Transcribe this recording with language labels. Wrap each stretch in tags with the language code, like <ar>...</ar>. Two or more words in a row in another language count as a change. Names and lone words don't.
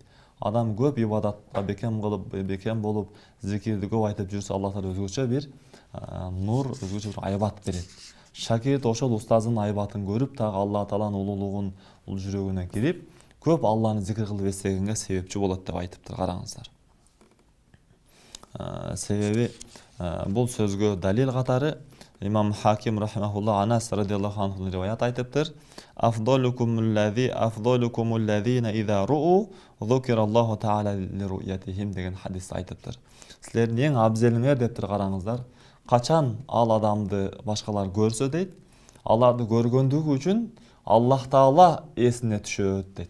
<ky>Адам көп ибадатка бекем кылып, бекем болуп, зикирди көп айтып жүрсө, Аллах Таала өзгөчө бир нур, өзгөчө бир айбат берет. Шакирт ошол устазынын айбатын көрүп, дагы Аллах Тааланын улуулугун жүрөгүнө кирип, көп Алланы зикир кылып эстегенге себепчи болот деп айтыптыр. Караңыздар. Себеби бул сөзгө далил катары имам Хаким рахимахулла Анас</ky> <ar>رضي الله عنه</ar> <ky>риваят айтыптыр.</ky> <ar>أفضلكم الذين إذا رؤوا ذكر الله تعالى لرؤيتهم</ar> <ky>деген хадисти айтыптыр. Силердин эң абзелиңер дептир. Караңыздар, качан ал адамды башкалар көрсө дейт, аларды көргөндүгү үчүн Аллах Таала эсине түшөт дейт.</ky>